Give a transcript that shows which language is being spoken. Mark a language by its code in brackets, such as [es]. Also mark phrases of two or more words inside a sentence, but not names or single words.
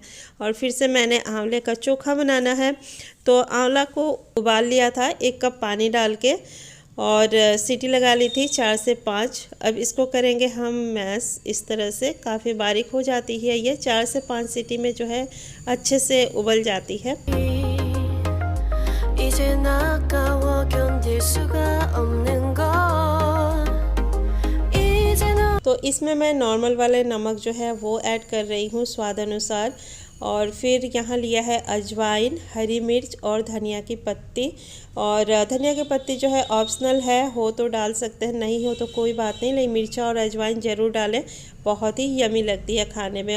[hi] और फिर से मैंने आंवले का चोखा बनाना है, तो आंवला को उबाल लिया था 1 कप पानी डाल के, और सीटी लगा ली थी 4 से 5। अब इसको करेंगे हम मैश, इस तरह से काफ़ी बारीक हो जाती है ये। 4 से 5 सीटी में जो है अच्छे से उबल जाती है। [ko] 이젠 아까워 견딜 수가 없는 걸 이제는 [hi] तो इसमें मैं नॉर्मल वाले नमक जो है वो ऐड कर रही हूँ स्वाद अनुसार। और फिर यहाँ लिया है अजवाइन, हरी मिर्च और धनिया की पत्ती। और धनिया की पत्ती जो है ऑप्शनल है, हो तो डाल सकते हैं, नहीं हो तो कोई बात नहीं, लेकिन मिर्चा और अजवाइन ज़रूर डालें, बहुत ही यमी लगती है खाने में।